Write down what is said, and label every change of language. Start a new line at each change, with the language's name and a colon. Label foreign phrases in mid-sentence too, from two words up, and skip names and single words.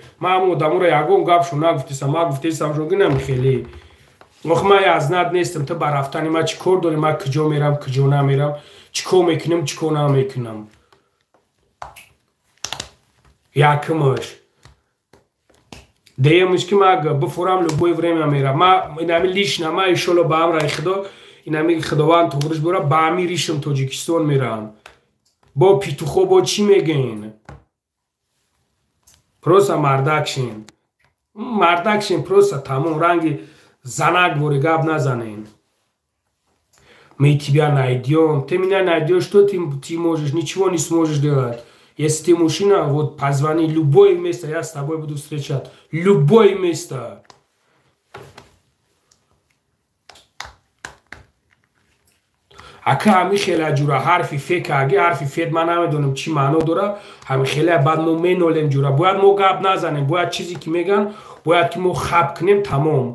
Tajik: Ман одамора ягон гап шуна гуфтестам. Ман гуфтестам шогинам хеле. ох ман азнат нестам то ба рафтани ман чӣ кор дорем? Ман куҷо мерам, куҷо намерам, чӣ кор мекунам, чӣ кор намекунам. Якмаш. Деямш ки ман бифурам
Russian: любое время
Tajik: мерам. Ман инами лишна, ман иншолло ба амраи худо, инами худованд туғриш бора, ба ами ришам Тоҷикистон мерам. Бо питухо бо чӣ мегӯен? Просто мардакшин. Мардакшин просто тамом ранги занак вори гап назанен.
Russian: Мы тебя найдем. Ты меня найдешь, что ты можешь? Ничего не сможешь делать. Если ты мужчина, вот позвони, любое место, я с тобой буду встречать. Любое место.
Tajik: Ака ҳами хеле ҷура ҳарфи фек аги ҳарфи фед ман намедонам чӣ маъно дора. Ҳами хеле баъд мо менолем ҷура. Бояд мо гап назанем. Бояд чизе ки меган, бояд ки мо хаб кунем тамом.